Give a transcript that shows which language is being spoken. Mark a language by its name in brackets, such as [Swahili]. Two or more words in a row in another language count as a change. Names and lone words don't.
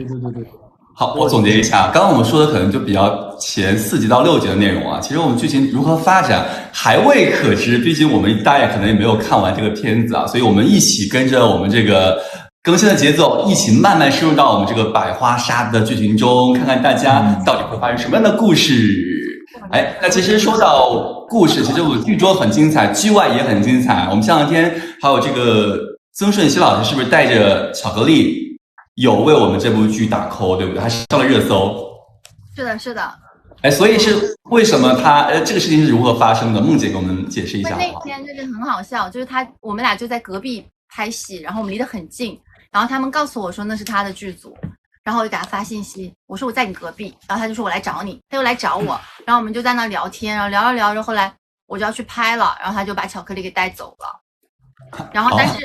[Chinese] 好，我總結一下，剛剛我們說的可能就比較前4集到6集的內容啊，其實我們劇情如何發展還未可知，畢竟我們大家可能也沒有看完這個片子啊，所以我們一起跟着我們這個更新的節奏，一起慢慢深入到我們這個百花殺的劇情中，看看大家到底會發生什麼樣的故事。那其實說到故事，其實我們劇中很精彩，劇外也很精彩。我們前兩天還有這個曾舜晞老師是不是帶着巧克力有為我們這部劇打 call，對不對？還上了熱搜。是的。所以是為什麼這個事情是如何發生的？夢姐給我們解釋一下好嗎？那天就是很好笑，就是我們倆就在隔壁拍戲，然後我們離得很近，然後他們告訴我說那是他的劇組，然後我就給他發信息，我說我在你隔壁，然後他就說我來找你，他又來找我，然後我們就在那聊天，然後聊着聊着，後來我就要去拍了，然後他就把巧克力給帶走了，然後但是。